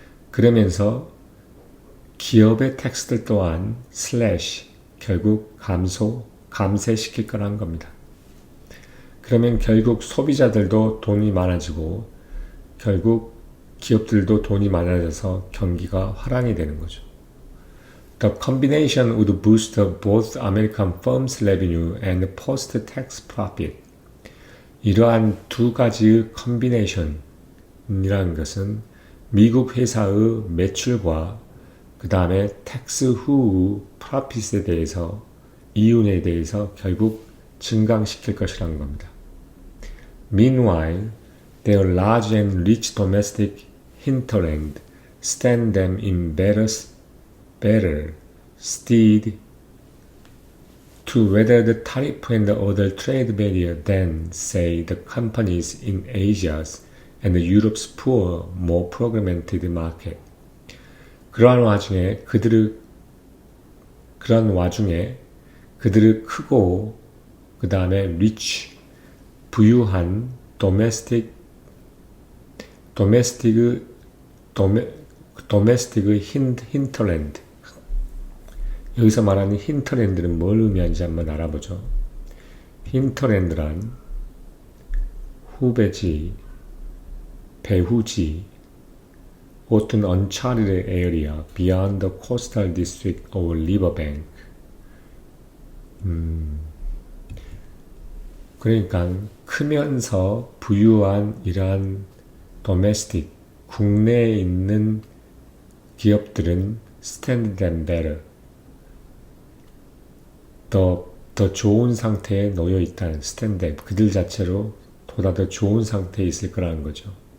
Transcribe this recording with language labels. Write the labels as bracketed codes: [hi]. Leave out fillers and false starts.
[ko] 그러면서 기업의 텍스들 또한 slash, 결국 감쇄시킬 거라는 겁니다. 그러면 결국 소비자들도 돈이 많아지고 결국 기업들도 돈이 많아져서 경기가 화랑이 되는 거죠. [en] The combination would boost both American firms' revenue and post-tax profit. [ko] 이러한 두 가지의 컨비네이션이라는 것은 미국 회사의 매출과 그 다음에 텍스 후 프로핏에 대해서 이윤에 대해서 결국 증강시킬 것이라는 겁니다. [en] Meanwhile, their large and rich domestic hinterland stand them in better stead to weather the tariff and other trade barrier than, say, the companies in Asia's and Europe's poor, more fragmented market. [ko] 그러한 와중에 크고 그 다음에 rich, 부유한 도메스틱의 힌터랜드. 여기서 말하는 힌터랜드는 뭘 의미하는지 한번 알아보죠. 힌터랜드란 후배지, 배후지, 어떤 [en] uncharted area beyond the coastal district or riverbank. [ko] 그러니까 크면서 부유한 이러한 domestic, 국내에 있는 기업들은 [en] stand them better. [ko] 더 좋은 상태에 놓여 있다는 stand 그들 자체로 보다 더 좋은 상태에 있을 거라는 거죠.